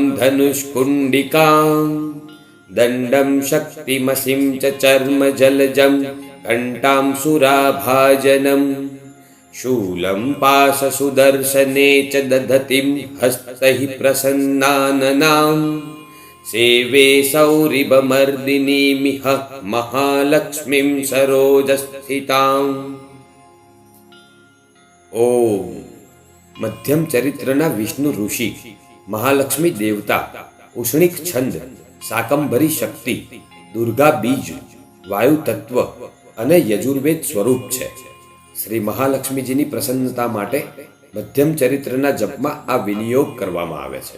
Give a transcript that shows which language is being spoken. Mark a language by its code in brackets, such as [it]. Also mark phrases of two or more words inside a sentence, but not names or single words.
[sa] धनुष्कुण्डिकां दण्डं शक्तिमसिं च चर्मजलजं घण्टां सुराभाजनं शूलं पाशसुदर्शने च दधतिं हस्तैः प्रसन्नाननां सेवे सौरिभमर्दिनीमिह महालक्ष्मीं सरोजस्थिताम्. [gu] ओम મધ્યમ ચરિત્રના વિષ્ણુ ઋષિ, મહાલક્ષ્મી દેવતા, ઉષ્ણિક છંદ, શાકંભરી શક્તિ, દુર્ગા બીજ, વાયુ તત્વ અને યજુર્વેદ સ્વરૂપ છે. શ્રી મહાલક્ષ્મીજીની પ્રસન્નતા માટે મધ્યમ ચરિત્રના જપમાં આ વિનિયોગ કરવામાં આવે છે.